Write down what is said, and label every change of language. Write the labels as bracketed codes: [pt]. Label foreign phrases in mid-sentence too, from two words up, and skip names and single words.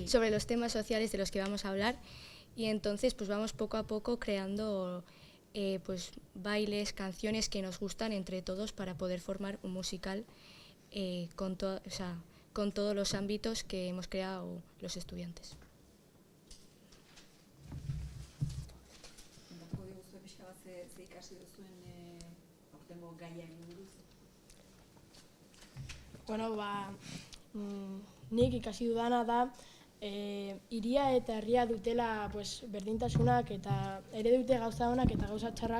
[es] sobre los temas sociales de los que vamos a hablar, y entonces pues vamos poco a poco creando pues bailes, canciones que nos gustan entre todos para poder formar un musical con todos los ámbitos que hemos creado los estudiantes. [eu] Bueno, nik ikasi dudana da, hiria eta herria dutela pues, berdintasunak eta ere dute gauza onak eta gauza txarrak.